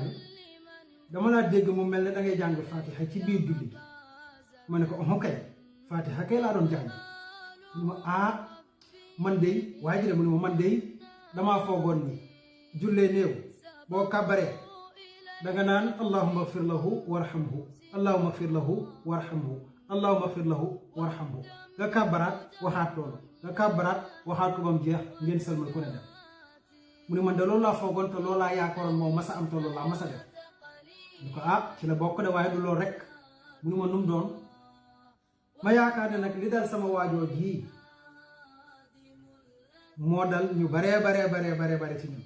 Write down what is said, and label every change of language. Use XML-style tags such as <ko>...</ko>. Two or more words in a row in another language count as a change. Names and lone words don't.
<wo>dama laa dégg mu mel ne da ngay jàng fatiha ci biir julli gi. ma ne ko oh kay fatiha kay laa doon jàng. mu ne ma man de waa ji de mu ne ma man de damaa foogoon ni jullee néew boo kàbbaree danga naan</wo> <ar>اللهم اغفر له وارحمه, اللهم اغفر له وارحمه, اللهم اغفر له وارحمه.</ar> <wo>nga kàbbaraat waxaat loolu, nga kàbbaraat waxaat ko ba mu jeex, ngeen sëlmal ku ne dem. mu ne man de loolu laa foogoon te loolu laa yaakaaroon moom masa am te loolu laa masa def. ñu ko ci la bokk de waaye du loolu rek. mu ne ma num doon? ma yaakaar ne nag li dal sama waajoo jii moo dal ñu bare ci ñun.</wo>